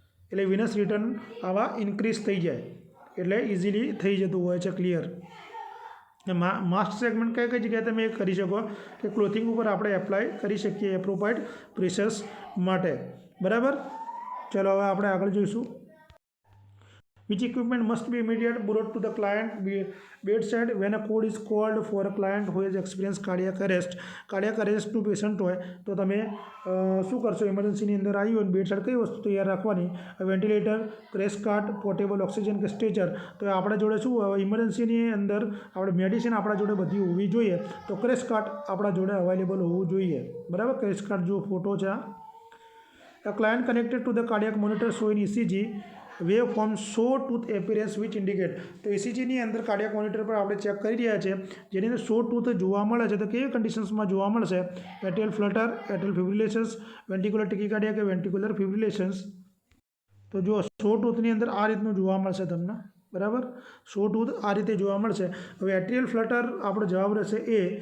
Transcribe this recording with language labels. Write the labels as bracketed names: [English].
[Gujarati] એટલે Venus return આવા increase થઈ જાય, એટલે ઇઝીલી થઈ જતું હોય છે. ક્લિયર? માસ્ક સેગમેન્ટ કઈ કઈ જગ્યાએ તમે કરી શકો કે ક્લોથિંગ ઉપર આપણે એપ્લાય કરી શકીએ એપ્રોપ્રાઇટ પ્રેશર્સ માટે બરાબર. ચલો હવે આપણે આગળ જોઈશું. [English] Which equipment must be immediately brought to the client bedside when a code is called for a client who has experienced cardiac arrest. [Gujarati] Cardiac અરેસ્ટનું patient હોય તો તમે શું કરશો, ઇમરજન્સીની અંદર આવી હોય બેડસાઇડ કઈ વસ્તુ તૈયાર રાખવાની, ventilator, crash cart, portable oxygen કે સ્ટ્રેચર. તો આપણા જોડે શું ઇમરજન્સીની અંદર આપણે મેડિસિન આપણા જોડે બધી હોવી જોઈએ, તો ક્રેશ કાર્ટ આપણા જોડે અવેલેબલ હોવું જોઈએ બરાબર. ક્રેશ કાર્ટ જો ફોટો છે. [English] A client connected to the cardiac monitor showing ECG waveform sawtooth appearance which indicate. [Gujarati] તો ECGની અંદર કાર્ડિયાક મોનિટર પર આપણે ચેક કરી રહ્યા છે, જેની અંદર સો ટૂથ જોવા મળે છે. તો કેવી કન્ડિશન્સમાં જોવા મળશે? એટ્રિયલ ફ્લટર, એટ્રિયલ ફિબ્રિલેશન્સ, વેન્ટિક્યુલર ટેકીકાર્ડિયા કે વેન્ટિક્યુલર ફિબ્રિલેશન્સ. તો જો સો ટૂથની અંદર આ રીતનું જોવા મળશે તમને બરાબર. સો ટૂથ આ રીતે જોવા મળશે. હવે એટ્રિયલ ફ્લટર આપણો જવાબ રહેશે એ.